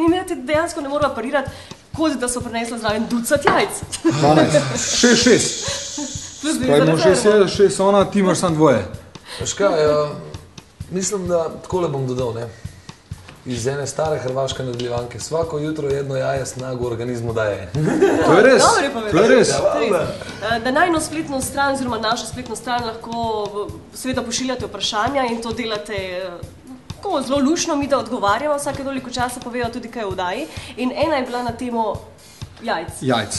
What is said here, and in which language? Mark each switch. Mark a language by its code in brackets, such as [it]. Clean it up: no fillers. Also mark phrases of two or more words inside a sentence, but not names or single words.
[sl] In mi ti dejansko ne moreva parirati, kot da so prinesla zraven ducat jajc. 6. Pravimo 6 ona, ti imaš samo dvoje. Veš kaj, mislim, da takole bom dodal, ne. Iz ene stare hrvaške nadaljevanke. [hr] Svako jutro jedno jaje snagu organizmu daje. [sl] To je res. To je res. Na najno spletno stran, oziroma našo spletno stran lahko seveda pošiljate vprašanja in to delate zelo lušno, mi da odgovarjamo, vsake toliko časa povejo tudi kaj v oddaji. In ena je bila na temo jajc.